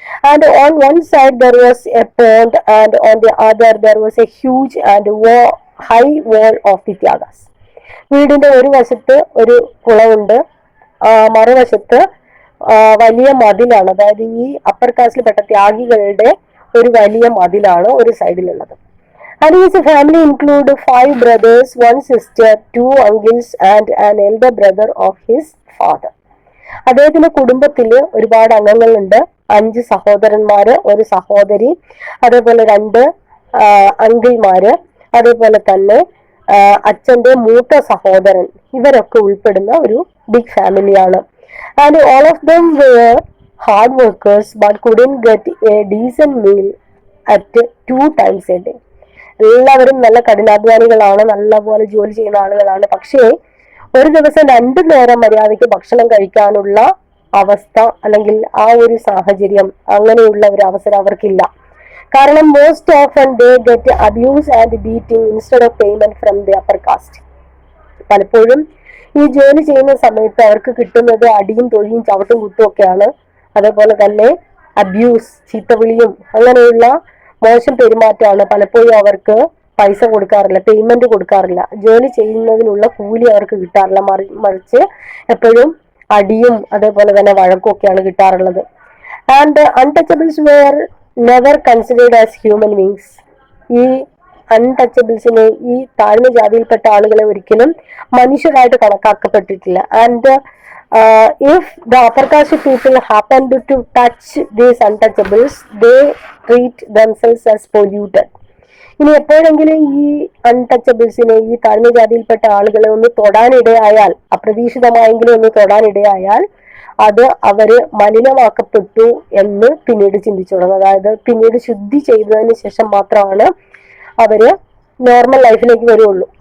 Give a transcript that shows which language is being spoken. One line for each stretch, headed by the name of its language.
English: And on one side there was a pond and on the other there was a huge and high wall of the ത്യാഗാസ്.
Malayalam: വീടിന്റെ ഒരു വശത്ത് ഒരു കുളമുണ്ട്, മറുവശത്ത് വലിയ മതിലാണ്. അതായത് ഈ അപ്പർ കാസ്റ്റിൽപ്പെട്ട ത്യാഗികളുടെ ഒരു വലിയ മതിലാണ് ഒരു സൈഡിലുള്ളത്.
English: And his family include 5 brothers, 1 sister, 2 uncles and an elder brother of his father.
Malayalam: അദ്ദേഹത്തിന്റെ കുടുംബത്തില് ഒരുപാട് അംഗങ്ങളുണ്ട്. 5 സഹോദരന്മാര്, 1 സഹോദരി, അതേപോലെ 2 അങ്കിൾമാര്, അതേപോലെ തന്നെ അച്ഛന്റെ മൂത്ത സഹോദരൻ. ഇവരൊക്കെ ഉൾപ്പെടുന്ന ഒരു ബിഗ് ഫാമിലിയാണ്.
English: And all of them were hard workers but couldn't get a decent meal at 2 times a day.
Malayalam: എല്ലാവരും നല്ല കഠിനാധ്വാനികളാണ്, നല്ലപോലെ ജോലി ചെയ്യുന്ന ആളുകളാണ്. പക്ഷേ ഒരു ദിവസം 2 നേരം മര്യാദയ്ക്ക് ഭക്ഷണം കഴിക്കാനുള്ള അവസ്ഥ അല്ലെങ്കിൽ ആ ഒരു സാഹചര്യം, അങ്ങനെയുള്ള ഒരു അവസരം അവർക്കില്ല. കാരണം
English: Most often they get abuse and beating instead of payment from the upper caste.
Malayalam: പലപ്പോഴും ഈ ജോലി ചെയ്യുന്ന സമയത്ത് അവർക്ക് കിട്ടുന്നത് അടിയും തൊഴിയും ചവിട്ടും കുത്തും ഒക്കെയാണ്. അതേപോലെ തന്നെ അബ്യൂസ്, ചീത്തവിളിയും അങ്ങനെയുള്ള മോശം പെരുമാറ്റമാണ്. പലപ്പോഴും അവർക്ക് പൈസ കൊടുക്കാറില്ല, പേയ്മെന്റ് കൊടുക്കാറില്ല, ജോലി ചെയ്യുന്നതിനുള്ള കൂലി അവർക്ക് കിട്ടാറില്ല. മറിച്ച് എപ്പോഴും അടിയും അതേപോലെ തന്നെ വഴക്കും ഒക്കെയാണ് കിട്ടാറുള്ളത്.
English: And untouchables were never considered as human beings.
Malayalam: ഈ അൺടച്ചബിൾസിനെ, ഈ താഴ്ന്ന ജാതിയിൽപ്പെട്ട ആളുകളെ ഒരിക്കലും മനുഷ്യരായിട്ട് കണക്കാക്കപ്പെട്ടിട്ടില്ല.
English: And if the upper caste people happened to touch these untouchables, they treat themselves as polluted.
Malayalam: ഇനി എപ്പോഴെങ്കിലും ഈ അൺടച്ചബിൾസിനെ, ഈ താഴ്ന്ന ജാതിയിൽപ്പെട്ട ആളുകളെ ഒന്ന് തൊടാനിടയായാൽ, അപ്രതീക്ഷിതമായെങ്കിലും ഒന്ന് തൊടാനിടയായാൽ, അത് അവര് മലിനമാക്കപ്പെട്ടു എന്ന് പിന്നീട് ചിന്തിച്ചു തുടങ്ങും. അതായത് പിന്നീട് ശുദ്ധി ചെയ്തതിന് ശേഷം മാത്രമാണ് അവര് നോർമൽ ലൈഫിലേക്ക് വരുള്ളൂ.